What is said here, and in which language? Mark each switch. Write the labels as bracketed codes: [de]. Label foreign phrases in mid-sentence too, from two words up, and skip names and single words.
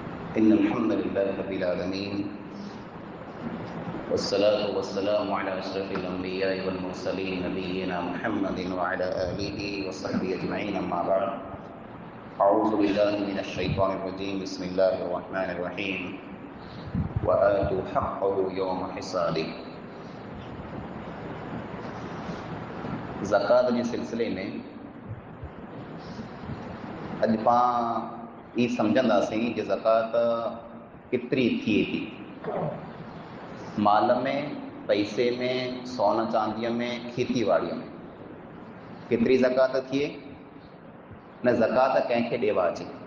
[ar] إن الحمد لله رب العالمين والصلاة والسلام على أشرف الأنبياء والمرسلين نبينا محمد وعلى آله وصحبه أجمعين أما بعد أعوذ بالله من الشيطان الرجيم بسم الله الرحمن الرحيم وآتوا حقه يوم حصاده [sd] ज़कात जे सिलसिले में अॼु पाण ई सम्झंदासीं कि ज़कात केतिरी थिए थी। माल में, पैसे में, सोन चांदीअ में, खेती ॿाड़ीअ में केतिरी ज़कात थिए न ज़कात कंहिंखे ॾेवा अचे।